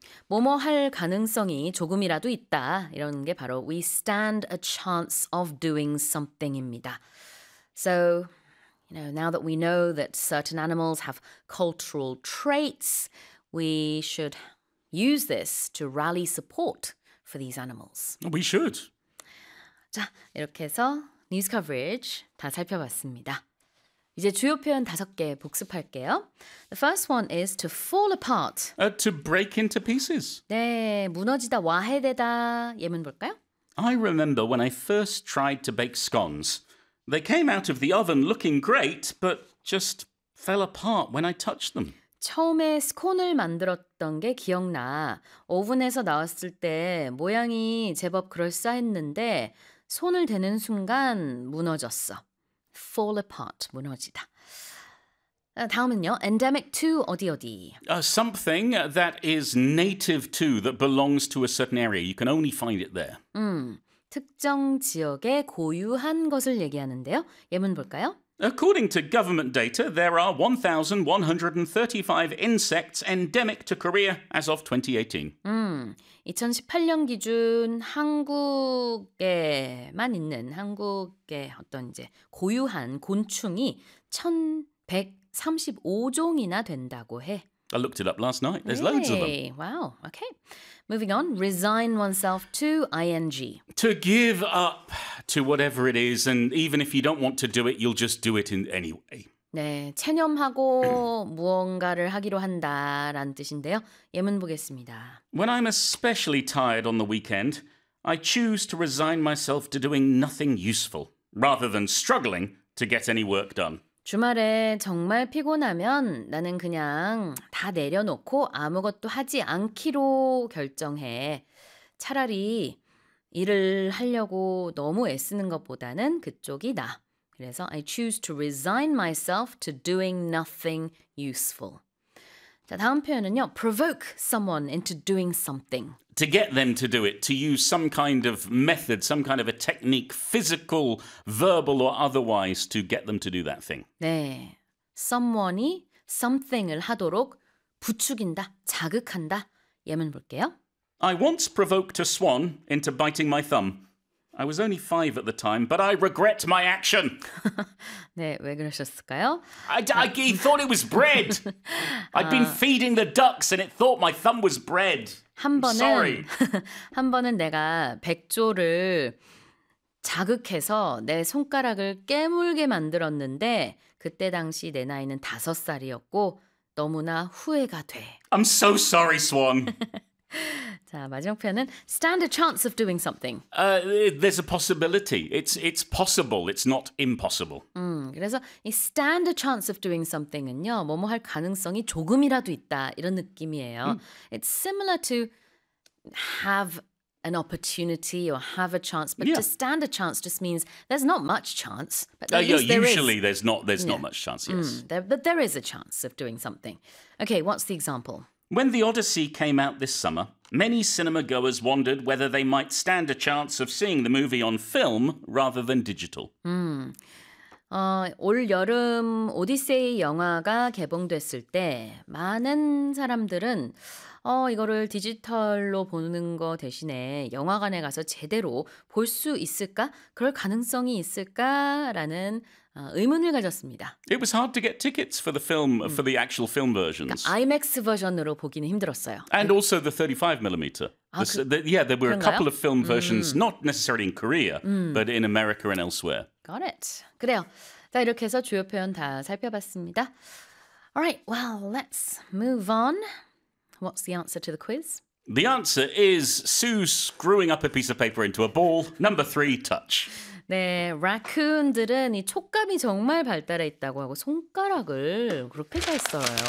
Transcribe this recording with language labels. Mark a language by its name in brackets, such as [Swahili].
[Korean] 뭐뭐 할 가능성이 조금이라도 있다. 이런 게 바로 [English] we stand a chance of doing something입니다. So, you know, now that we know that certain animals have cultural traits, we should use this to rally support for these animals. We should. [Korean] 자, 이렇게 해서 뉴스 커버리지 다 살펴봤습니다. 이제 주요 표현 다섯 개 복습할게요. [English] The first one is to fall apart. To break into pieces. [Korean] 네, 무너지다, 와해되다 예문 볼까요? [English] I remember when I first tried to bake scones. They came out of the oven looking great, but just fell apart when I touched them. [Korean] 처음에 스콘을 만들었던 게 기억나. 오븐에서 나왔을 때 모양이 제법 그럴싸했는데 손을 대는 순간 무너졌어. Fall apart, 무너지다. 다음은요, endemic to 어디 어디. [English] Something that is native to, that belongs to a certain area. You can only find it there. [Korean] 특정 지역에 고유한 것을 얘기하는데요. 예문 볼까요? [English] According to government data, there are 1,135 insects endemic to Korea as of 2018. [Korean] 2018년 기준 한국에만 있는 한국의 어떤 이제 고유한 곤충이 1,135종이나 된다고 해. [English] I looked it up last night. There's loads of them. Wow. Okay. Moving on. Resign oneself to ing. To give up to whatever it is. And even if you don't want to do it, you'll just do it in any way. [Korean] 네. 체념하고 무언가를 하기로 한다라는 뜻인데요. 예문 보겠습니다. [English] When I'm especially tired on the weekend, I choose to resign myself to doing nothing useful rather than struggling to get any work done. [Korean] 주말에 정말 피곤하면 나는 그냥 다 내려놓고 아무것도 하지 않기로 결정해. 차라리 일을 하려고 너무 애쓰는 것보다는 그쪽이 나. 그래서 [English] I choose to resign myself to doing nothing useful. [Korean] 자, 다음 표현은요. [English] Provoke someone into doing something. To get them to do it, to use some kind of method, some kind of a technique, physical, verbal or otherwise, to get them to do that thing. [Korean] 네, someone이 something을 하도록 부추긴다, 자극한다. 예문 볼게요. [English] I once provoked a swan into biting my thumb. I was only five at the time, but I regret my action. [Korean] 네, 왜 그러셨을까요? [English] I thought it was bread. I'd been feeding the ducks and it thought my thumb was bread. [Korean] 한 번은, [English] sorry. [Korean] 한 번은 내가 백조를 자극해서 내 손가락을 깨물게 만들었는데 그때 당시 내 나이는 다섯 살이었고 너무나 후회가 돼. [English] I'm so sorry, swan. [Korean] 자, 마지막 표현은 [English] stand a chance of doing something. There's a possibility. It's possible. It's not impossible. [Korean] 그래서 이 [English] stand a chance of doing something은요. [Korean] 뭐뭐 할 가능성이 조금이라도 있다. 이런 느낌이에요. [English] It's similar to have an opportunity or have a chance, but to stand a chance just means there's not much chance, but usually there's not much chance. Yes. But there is a chance of doing something. Okay, what's the example? When The Odyssey came out this summer, many cinema-goers wondered whether they might stand a chance of seeing the movie on film rather than digital. [Korean] 올 여름 오디세이 영화가 개봉됐을 때 많은 사람들은 이거를 디지털로 보는 거 대신에 영화관에 가서 제대로 볼 수 있을까? 그럴 가능성이 있을까? 라는 의문을 가졌습니다. [English] It was hard to get tickets for the film, for the actual film versions. [Korean] 그러니까 IMAX 버전으로 보기는 힘들었어요. [English] And also the 35mm. There were a couple of film versions, not necessarily in Korea, but in America and elsewhere. Got it. [Korean] 그래요. 자, 이렇게 해서 주요 표현 다 살펴봤습니다. [English] All right, well, let's move on. What's the answer to the quiz? The answer is Sue screwing up a piece of paper into a ball. Number three, touch. [Korean] 네, 라쿤들은 이 촉감이 정말 발달해 있다고 하고 손가락을 그렇게 잘 써요.